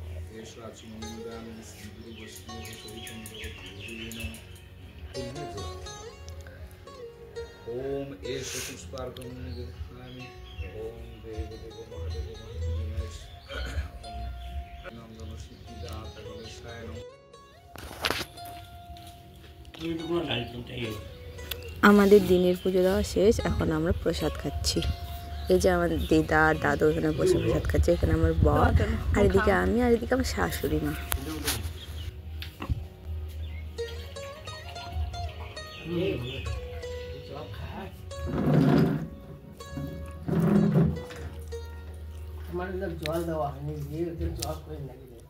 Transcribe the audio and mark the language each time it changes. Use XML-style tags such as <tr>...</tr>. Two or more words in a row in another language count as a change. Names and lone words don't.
<sa>ओम एष पुष्पार्पणं गृह्णामि ओम देवदेव महादेव महादेव नंदन सिद्धिदाता गणेशाय नमः।</sa> <bn>আমাদের দিনের পুজো দেওয়া শেষ, এখন আমরা প্রসাদ খাচ্ছি। এই যে আমার দিদা আর দাদু এখানে বসে প্রসাদ খাচ্ছে, এখানে আমার বর, আর এদিকে আমি, আর এদিকে আমার শাশুড়ি মা। জল দেওয়া হয়নি, জল করে নাকি</bn>